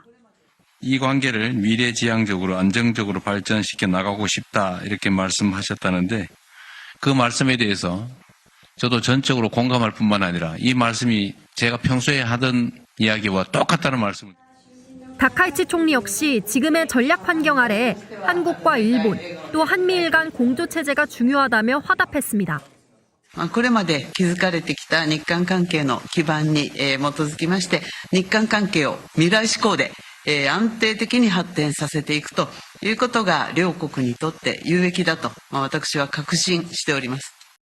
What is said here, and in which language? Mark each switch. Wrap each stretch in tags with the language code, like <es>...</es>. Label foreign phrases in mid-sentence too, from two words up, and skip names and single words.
<ko>이 관계를 미래지향적으로 안정적으로 발전시켜 나가고 싶다 이렇게 말씀하셨다는데 그 말씀에 대해서 저도 전적으로 공감할 뿐만 아니라 이 말씀이 제가 평소에 하던 이야기와 똑같다는 말씀을. 다카이치 총리 역시 지금의 전략 환경 아래에 한국과 일본 또 한미일 간 공조 체제가 중요하다며 화답했습니다.</ko> <ja>これまで築かれてきた日韓関係の基盤に基づきまして日韓関係を未来志向で安定的に発展させていくということが両国にとって有益だと私は確信しております。</ja>